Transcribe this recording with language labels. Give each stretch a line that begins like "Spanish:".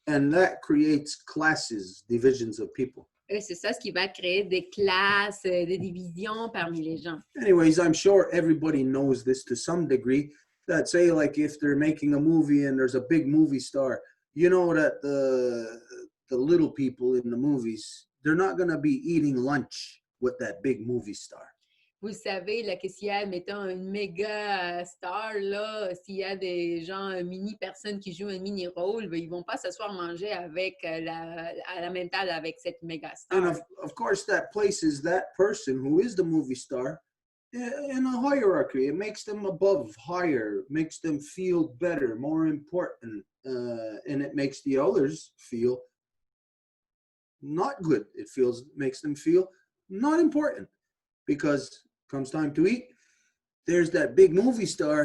English: And that creates classes, divisions of people.
French: Et c'est ça ce qui va créer des classes, des divisions parmi les gens.
English: Anyways, I'm sure everybody knows this to some degree, that say like if they're making a movie and there's a big movie star, you know that the little people in the movies, they're not going to be eating lunch with that big movie star.
French: Vous savez là, que s'il y a, mettons, une méga star, là, s'il y a des gens, mini personnes qui jouent un mini rôle, ben, ils vont pas s'asseoir manger avec à la même table avec cette méga star.
English: And of course, that places that person who is the movie star in a hierarchy. It makes them above, higher, makes them feel better, more important, and it makes the others feel not good. It makes them feel not important, because comes time to eat, there's that big movie star.